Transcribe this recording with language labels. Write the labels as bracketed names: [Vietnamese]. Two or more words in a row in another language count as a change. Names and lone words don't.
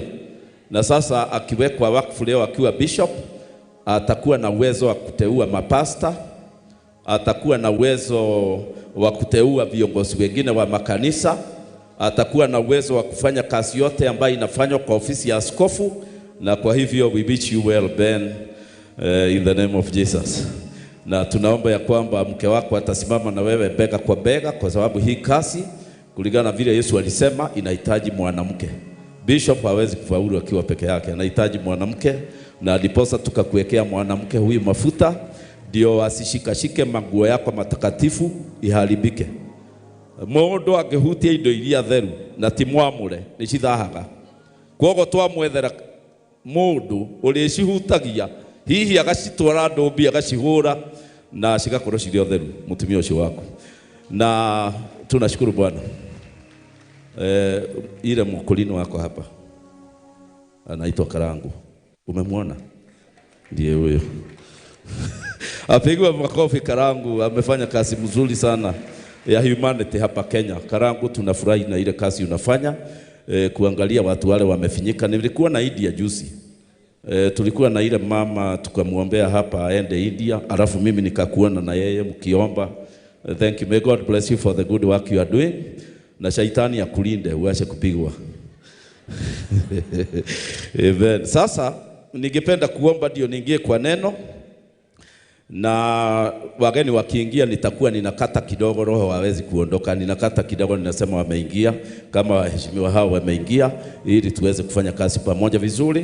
[Swahili] Na sasa akiwekwa wakfu leo akiwa bishop, atakuwa na uwezo wa kuteua mapasta, atakuwa na uwezo wa kuteua viongozi wengine wa makanisa, atakuwa na uwezo wa kufanya kazi yote ambayo inafanywa kwa ofisi ya askofu. Na kwa hivyo [English] we wish you well Ben, in the name of Jesus. [Swahili] Na tunaomba ya kwamba mke wako atasimama na wewe bega kwa bega, kwa sababu hii kazi kulingana na vile Yesu alisema inahitaji mwanamke. Bishop hawezi kufaulu akiwa peke yake, anahitaji mwanamke. Na ndiposa tukakuwekea mwanamke huyu mafuta, ndio asishikashike manguo yako matakatifu iharibike. [Kikuyu] Mundu angehutia indo iria theru na timwamure ni cithahaga. Kwogo twamwethera mundu uri cihutagia hihi agacitwara ndumbi agacihura na cigakorwo cirĩ otheru mutumia ucio waku. [Swahili] Na tunashukuru Bwana. Ile mkulini wako hapa anaitwa Karangu, umemwona? Ndiye huyo. Apigwe makofi Karangu, amefanya kazi mzuri sana ya humanity hapa Kenya. Karangu, tunafurahi na ile kazi unafanya, kuangalia watu wale wamefinyika. Nilikuwa na India juzi. Tulikuwa na ile mama tukamwombea hapa aende India, alafu mimi nikakuona na yeye mkiomba. [English] Thank you. May God bless you for the good work you are doing. [Swahili] Na shaitani akulinde uache kupigwa. Amen. Sasa ningependa kuomba ndio niingie kwa neno. Na wageni wakiingia nitakuwa ninakata kidogo, roho hawezi kuondoka. Ninakata kidogo, ninasema wameingia, kama waheshimiwa hao wameingia, ili tuweze kufanya kazi pamoja vizuri.